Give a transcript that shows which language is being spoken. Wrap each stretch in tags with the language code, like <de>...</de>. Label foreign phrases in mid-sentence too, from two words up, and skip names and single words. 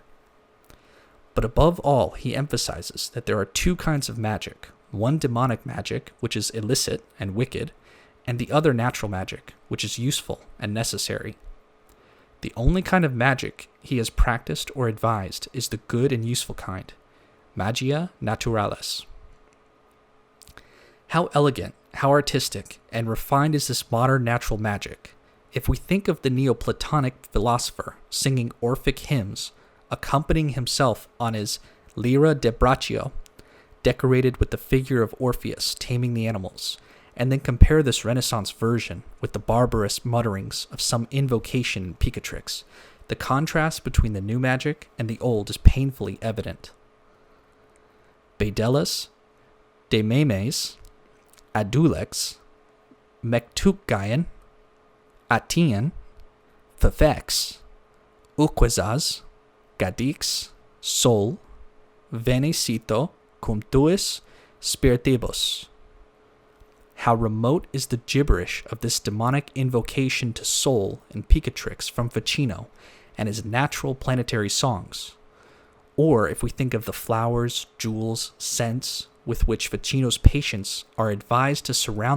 <en>But above all, he emphasizes that there are two kinds of magic, one demonic magic, which is illicit and wicked, and the other natural magic, which is useful and necessary. The only kind of magic he has practiced or advised is the good and useful kind,</en> <la>magia naturalis.</la> <en>How elegant, how artistic, and refined is this modern natural magic. If we think of the Neoplatonic philosopher singing Orphic hymns, accompanying himself on his lyra de braccio, decorated with the figure of Orpheus taming the animals, and then compare this Renaissance version with the barbarous mutterings of some invocation in Picatrix, the contrast between the new magic and the old is painfully evident.</en> <la>Bedelus, De Memes, Adulex, Mektukgayan, Atian, Fefex, Uquazaz, Gadix, Sol, Venecito, cum tuis spiritibus.</la> <en>How remote is the gibberish of this demonic invocation to Sol in Picatrix from Ficino and his natural planetary songs. Or if we think of the flowers, jewels, scents with which Ficino's patients are advised to surround</en>